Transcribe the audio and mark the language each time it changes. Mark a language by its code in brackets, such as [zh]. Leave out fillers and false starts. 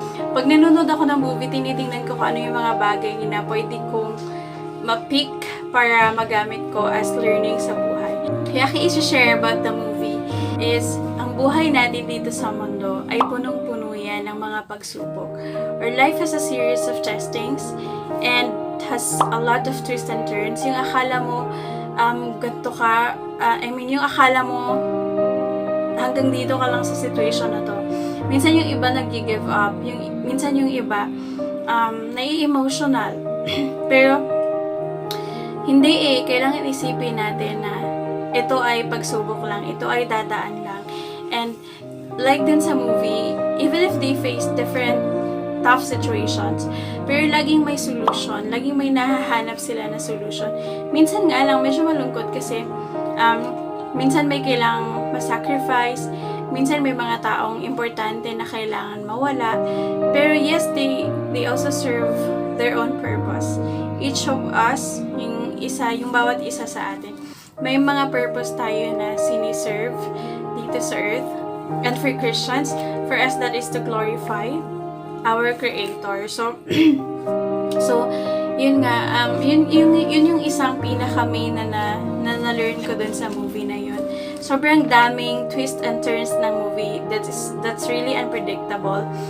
[tl] Pag nanonood ako ng movie, tinitingnan ko kung ano yung mga bagay na pwede kong ma-pick para magamit ko as learning sa buhay. Kaya i-share about the movie is ang buhay natin dito sa mundo ay punong-puno yan ng mga pagsubok. [en] Our life has a series of testings and has a lot of twists and turns. [tl] Yung akala mo ganito ka, yung akala mo hanggang dito ka lang sa situation na to. Minsan yung iba nag-give up, minsan yung iba nai-emotional. Pero hindi kailangan isipin natin na ito ay pagsubok lang, ito ay dadaan lang. And like din sa movie, [en] even if they face different tough situations. [tl] Pero laging may solution. Laging may nahahanap sila na solution. Minsan nga lang, medyo malungkot kasi minsan may kailangang masacrifice. Minsan may mga taong importante na kailangan mawala. [en] Pero yes, they also serve their own purpose. Each of us, [tl] yung bawat isa sa atin, may mga purpose tayo na siniserve dito sa earth. [en] And for Christians, for us that is to glorify our Creator. [tl] So yun nga, yun yung isang pinaka-main na na-learn ko dun sa movie na yun. Sobrang daming [en] twist and turns ng movie that's really unpredictable.